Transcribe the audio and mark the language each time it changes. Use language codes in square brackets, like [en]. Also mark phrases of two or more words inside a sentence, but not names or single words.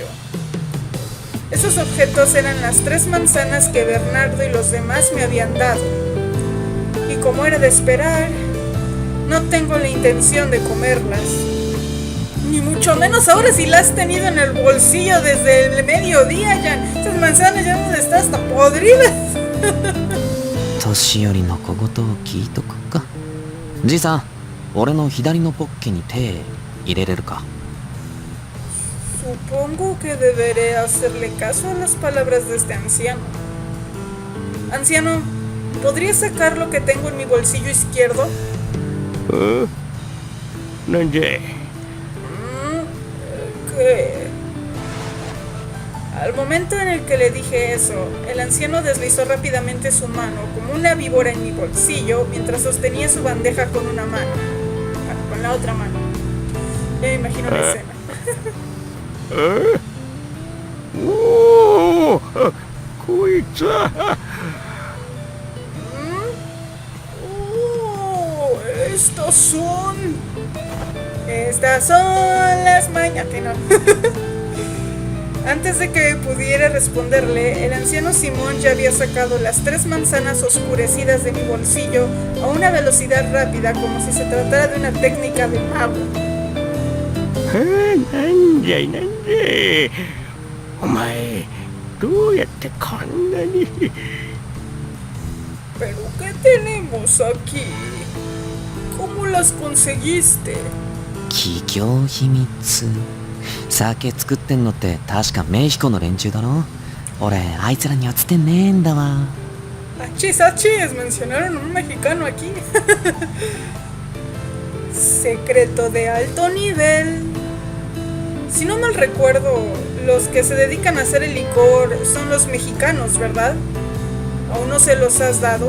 [es] Esos objetos eran las 3 manzanas que Bernardo y los demás me habían dado. Y como era de esperar, no tengo la intención de comerlas. Ni mucho menos ahora si las has tenido en el bolsillo desde el mediodía, Jan. Estas manzanas ya no están hasta podridas. [ja] 年寄りの小言を聞いとくか。じいさん、俺の左のポッケに手入れれるか？ [es] Supongo que deberé hacerle caso a las palabras de este anciano. Anciano, ¿podría sacar lo que tengo en mi bolsillo izquierdo? [ja] なんじゃい。 [es] ¿Qué? Al momento en el que le dije eso, el anciano deslizó rápidamente su mano como una víbora en mi bolsillo mientras sostenía su bandeja con una mano. Con la otra mano. Ya me imagino la escena. [ja] こいつは。 [es] Estas son las mañas que no. Antes de que pudiera responderle, el anciano Simón ya había sacado las 3 manzanas oscurecidas de mi bolsillo a una velocidad rápida, como si se tratara de una técnica de mago. [ja] なんじゃいなんじゃい。お前どうやってこんなに。 [es] ¿Pero qué tenemos aquí? ¿Cómo las conseguiste? [ja] 企業秘密。酒作ってんのって確かメヒコの連中だろ。俺あいつらにはつてねえんだわ。 [es] Achis, achis, mencionaron un mexicano aquí. Secreto de alto nivel. Si no mal recuerdo, los que se dedican a hacer el licor son los mexicanos, ¿verdad? ¿Aún no se los has dado?